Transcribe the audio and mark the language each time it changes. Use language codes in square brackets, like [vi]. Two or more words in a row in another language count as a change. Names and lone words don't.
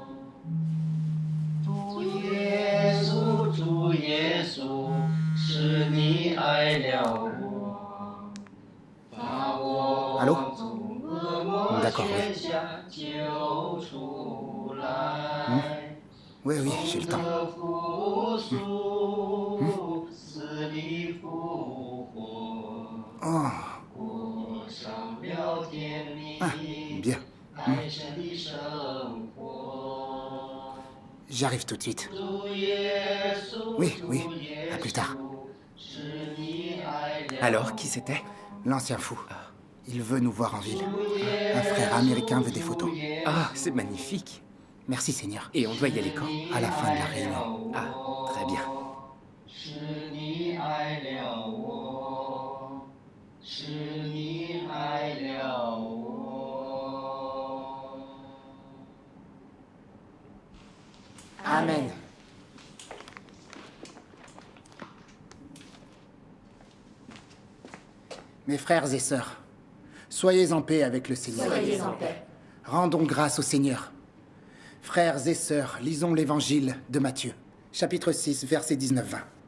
[zh] 主耶稣，主耶稣。是你爱了我，把我 [fr] Allô [zh] 从恶魔 [fr] D'accord, [zh] 圈 [fr] oui. [zh] 下救出来。 [fr] Oui, oui, j'ai le temps. [zh] 复苏，死里复活， [fr] Oh, [zh] 过上了甜蜜 [fr] bien. [zh] 爱神的生活。 [fr] J'arrive tout de suite. [zh] 主耶稣， [fr] Oui, oui, à plus tard. Alors, qui c'était? L'ancien fou. Il veut nous voir en ville. Un frère américain veut des photos. Ah, c'est magnifique. Merci Seigneur. Et on doit y aller quand? À la fin de la réunion. Ah, très bien. [zh] 是你爱了我，是你爱了我。 [fr] Amen. Mes frères et sœurs, soyez en paix avec le Seigneur. Soyez en paix. Rendons grâce au Seigneur. Frères et sœurs, lisons l'évangile de Matthieu, chapitre 6, versets 19-20.